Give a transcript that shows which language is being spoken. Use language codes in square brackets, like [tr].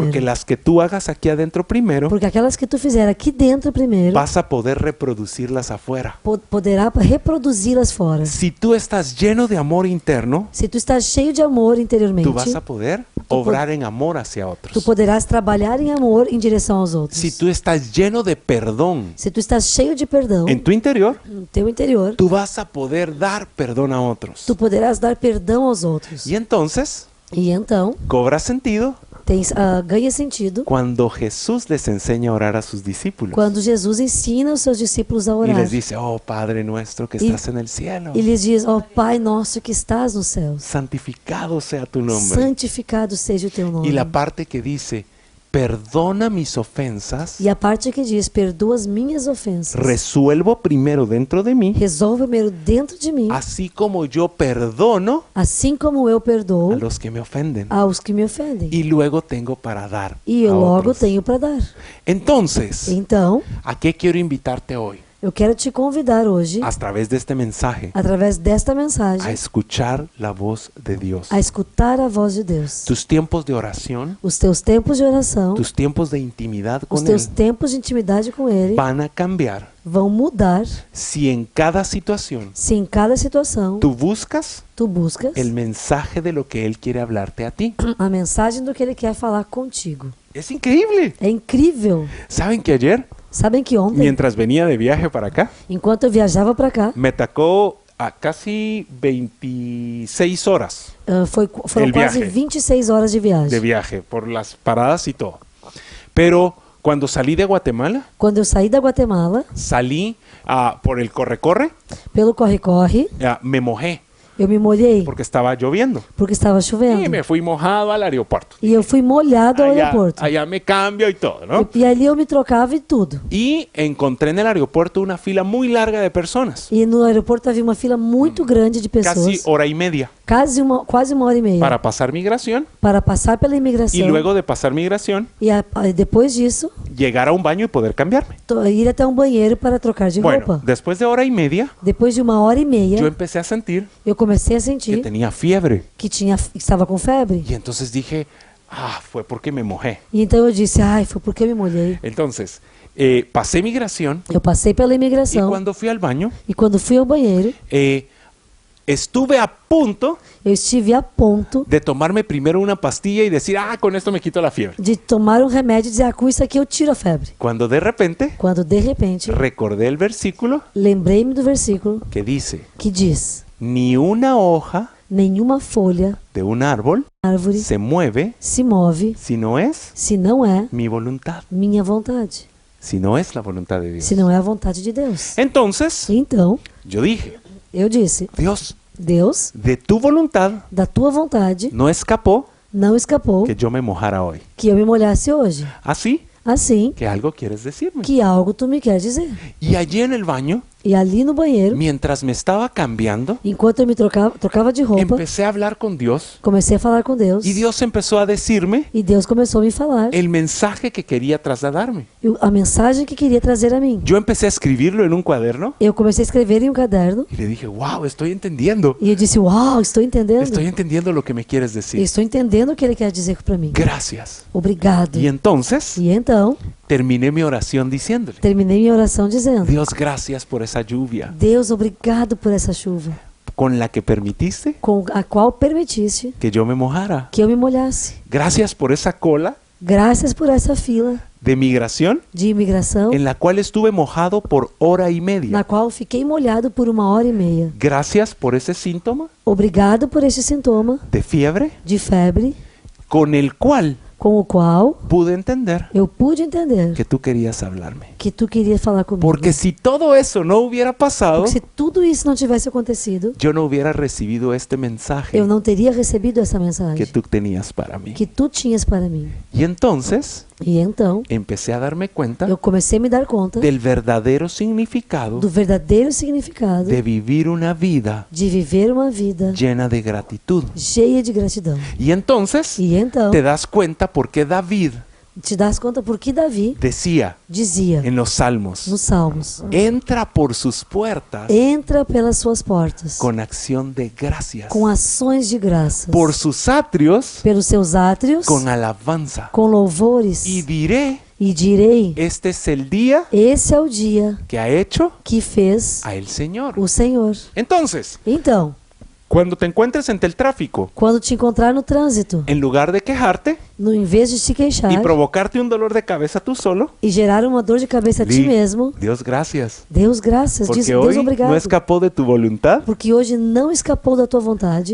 [es] Porque las que tú hagas aquí adentro primero, [pt] Porque aquelas que tu fizer aqui dentro primeiro, [es] vas a poder reproducirlas afuera. [pt] poderá reproduzi-las fora. [es] Si tú estás lleno de amor interno, [pt] Se tu estás cheio de amor interiormente, [es] tú vas a poder obrar en amor hacia [pt] tu [es] otros. [pt] poderás trabalhar em amor em direção aos outros. [es] Si tú estás lleno de perdón [pt] Se tu estás cheio de perdão [es] en tu interior, [pt] no teu interior, [es] tú vas a poder dar perdón a otros. [pt] tu poderás dar perdão aos outros. [es] Y entonces [pt] E então [es] cobra sentido [pt] ganha sentido [es] cuando Jesús les enseña a orar a sus discípulos. [pt] quando Jesus ensina os seus discípulos a [es] Y [pt] orar. [es] les dice, oh Padre nuestro que Y- estás en el cielo, [pt] E lhes diz: ó Pai nosso que estás nos céus, [es] santificado sea tu nombre. [pt] santificado seja o teu nome. [es] Y la parte que dice, perdona mis ofensas, [pt] E a parte que diz: perdoa as minhas ofensas. [es] resuelvo primero dentro de mí, [pt] Resolve primeiro dentro de mim, [es] así como yo perdono [pt] assim como eu [es] a [pt] perdoo [es] los que me ofenden. [pt] aos que me ofendem. [es] Y luego tengo para dar [pt] E eu [es] a [pt] logo [es] otros. [pt] tenho para dar. [es] Entonces, [pt] Então, [es] ¿a qué quiero invitarte hoy? [pt] eu quero te convidar hoje, [es] A través de este mensaje, [pt] através desta [es] a [pt] mensagem, [es] escuchar la voz de Dios. [pt] a escutar a voz de Deus. [es] Tus tiempos de oración, [pt] Os teus tempos de oração, [es] tus tiempos de intimidad [pt] os [es] con [pt] teus [es] Él [pt] tempos de intimidade com Ele [es] van a cambiar [pt] vão mudar [es] si en cada situación [pt] se em cada situação [es] tú buscas [pt] tu buscas [es] el mensaje de lo que Él quiere hablarte a ti. [pt] a mensagem do que Ele quer falar contigo. [es] Es increíble. [pt] É incrível. [es] ¿Saben que ayer, [pt] Sabem que ontem, [es] mientras venía de viaje para acá, [pt] enquanto eu viajava para cá, [es] me tocó a casi 26 horas [pt] foram [es] El [pt] quase [es] viaje. [pt] 26 horas de viagem. [es] de viaje por las paradas y todo. Pero cuando salí de Guatemala, [pt] Quando eu saí da Guatemala, [es] salí por el corre-corre, [pt] pelo corre-corre, [es] me mojé [pt] eu me molhei [es] porque estaba lloviendo. [pt] porque estava [es] Y [pt] chovendo. [es] me fui mojado al aeropuerto. [pt] E eu fui molhado ao aeroporto. [es] Allá me cambio y todo, ¿no? [pt] E ali eu me trocava e tudo. [es] Y encontré en el aeropuerto una fila muy larga de personas, [pt] E no aeroporto havia uma fila muito grande de pessoas, [es] casi hora y media, [pt] quase uma hora e meia, [es] para pasar migración [pt] para passar pela [es] y [pt] imigração. [es] luego de pasar migración, [pt] Depois disso, [es] llegar a un baño y poder cambiarme. [pt] ir até um banheiro para trocar de [es] Bueno, [pt] roupa. [es] después de hora y media, [pt] Depois de uma hora e meia, [es] yo empecé a sentir [pt] eu comecei a [es] que [pt] sentir [es] tenía fiebre. [pt] que estava com febre. [es] Y entonces dije, fue porque me mojé. [pt] E então eu disse: ai, foi porque eu me molhei. [es] Entonces, pasé migración [pt] Eu passei pela [es] y [pt] imigração [es] cuando fui al baño, [pt] e quando fui ao banheiro, [es] estuve a punto [pt] eu estive a ponto [es] de tomarme primero una pastilla y decir, con esto me quito la fiebre. [pt] de tomar um remédio e dizer: com isso aqui eu tiro a febre. [es] Cuando de repente [pt] Quando de repente [es] recordé el versículo [pt] lembrei-me do versículo [es] que dice, [pt] que diz: [es] ni una hoja [pt] nenhuma folha, [es] de un árbol [pt] árvore, [es] se mueve [pt] se move [es] si no es [pt] se não é [es] mi voluntad, [pt] minha vontade, [es] si no es la voluntad de Dios. [pt] se não é a vontade de Deus. [es] Entonces, [pt] Então, [es] yo dije, [pt] eu disse: [es] Dios, [pt] Deus, [es] de tu voluntad [pt] da tua vontade, [es] no escapó [pt] não escapou [es] que yo me mojara hoy. [pt] que eu me molhasse hoje. [es] Así [pt] Assim [es] que algo quieres decirme. [pt] que algo tu me quer dizer. [es] Y allí en el baño, [pt] E ali no banheiro, [es] mientras me estaba cambiando, [pt] enquanto eu me trocava de roupa, [es] empecé a hablar con Dios [pt] comecei a falar com Deus. [es] y Dios empezó a decirme [pt] E Deus começou a me falar [es] el mensaje que quería trasladarme. [pt] a mensagem que queria trazer a mim. [es] Yo empecé a escribirlo en un cuaderno [pt] Eu comecei a escrever em um caderno [es] y le dije, wow, estoy entendiendo. [pt] e eu disse: uau, estou entendendo. [es] Estoy entendiendo lo que me quieres decir. [pt] Estou entendendo o que ele quer dizer para mim. [es] Gracias. [pt] Obrigado. [es] Y entonces [pt] E então, [es] terminé mi oración diciéndole, [pt] terminei minha oração dizendo: [es] Dios, gracias por esa lluvia. [pt] Deus, obrigado por essa chuva. [es] con la que permitiste [pt] com a qual permitiste [es] que yo me mojara. [pt] que eu me molhasse. [es] Gracias por esa cola [pt] Graças por essa fila [es] de migración [pt] de imigração, [es] en la cual estuve mojado por hora y media. [pt] na qual fiquei molhado por 1h30. [es] Gracias por ese síntoma [pt] Obrigado por este sintoma [es] de fiebre [pt] de febre, [es] con el cual [pt] com o qual [es] pude entender [pt] eu pude entender [es] que tú querías hablarme. [pt] que tu queria falar comigo. [es] Porque si todo eso no hubiera pasado, [pt] Porque se tudo isso não tivesse acontecido, [es] yo no hubiera recibido este mensaje [pt] eu não teria recebido essa mensagem [es] que tú tenías para mí. [pt] que tu tinhas para mim. [es] Y entonces [pt] E então, [es] empecé a darme cuenta [pt] eu comecei a me dar conta [es] del verdadero significado [pt] do verdadeiro significado [es] de vivir una vida [pt] de viver uma vida [es] llena de gratitud. [pt] cheia de gratidão. [es] Y entonces [pt] E então, [es] te das cuenta por qué David [pt] te das conta por que Davi [es] decía [pt] dizia [es] en los Salmos, [pt] nos Salmos: [es] entra por sus puertas [pt] entra pelas suas portas [es] con acción de gracias, [pt] com ações de graças, [es] por sus atrios [pt] pelos seus átrios [es] con alabanza. [pt] com louvores, [es] Y diré, [pt] e direi: [es] este es el día [pt] esse é o dia [es] que ha hecho [pt] que fez [es] a el Señor. [pt] o Senhor. [es] Entonces, [pt] Então, [es] cuando te encuentres entre el tráfico, [pt] quando te encontrar no trânsito, [es] en lugar de quejarte [pt] no em vez de te queixar [es] y provocarte un dolor de cabeza tú solo, [pt] e gerar uma dor de cabeça a ti [es] di, [pt] mesmo, [es] Dios gracias, [pt] Deus graças, diz [es] porque [pt] Deus [es] hoy [pt] obrigado, [es] no escapó de tu voluntad [pt] porque hoje não escapou da tua vontade